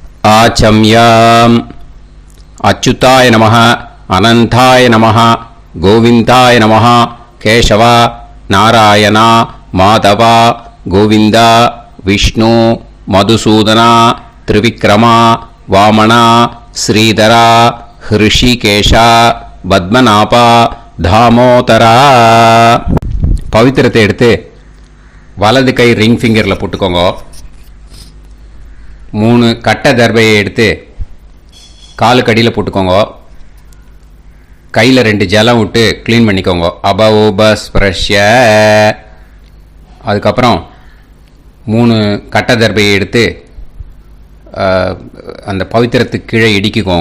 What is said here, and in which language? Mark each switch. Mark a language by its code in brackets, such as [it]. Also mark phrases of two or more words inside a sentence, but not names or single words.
[sa] महाचम्याम् अच्युताय नमः अनंताय नमः गोविंदाय नमः केशव नारायण माधव गोविंद विष्णु मधुसूदन त्रिविक्रम वामन श्रीधर ऋषिकेश पद्मनाभ दामोदर [ta] पवित्रத்தை எடுத்து வலது கை ரிங் ஃபிங்கரில் போட்டுக்கோங்க. 3 கட்டை தர்பையை எடுத்து காலுக்கடியில் போட்டுக்கோங்க. கையில் 2 ஜலம் விட்டு க்ளீன் பண்ணிக்கோங்க. [sa] अप उपस्पृश्य. [ta] அதுக்கப்புறம் 3 கட்டை தர்பையை எடுத்து அந்த பவித்திரத்துக்கு கீழே இடிக்கிக்கோங்க.